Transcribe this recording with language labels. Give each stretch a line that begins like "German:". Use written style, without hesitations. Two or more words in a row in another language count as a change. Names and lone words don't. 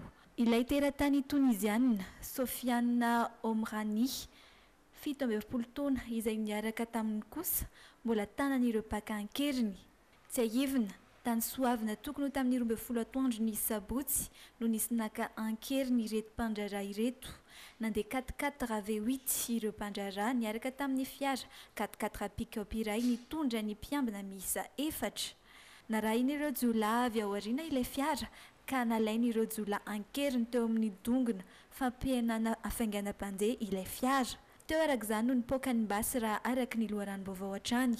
Malagasy: Ilay teratany Tunisiana Sofiane Omrani 17 taona izay niaraka taminy kosa mbola tanan'ireo pakan-keriny tsy ahivina tany soavina tokony tamin'ny 12 atoandro ny sabotsy no nisy naka ankeriny ireto mpandraraha ireto nandeha 4x4 V8 ireo mpandraraha niaraka tamin'ny fiara 4x4 pick-up iray nitondra ny mpiambina miisa 4 narahin'ireo jiolahy avy ao aoriana ilay fiara ka nalain'ireo jiolahy ankeriny teo amin'ny dongona fampihenana afainganam-pandeha ilay fiara teo arak'izany no nipoaka ny basy raha araka ny loharanom-baovao hatrany.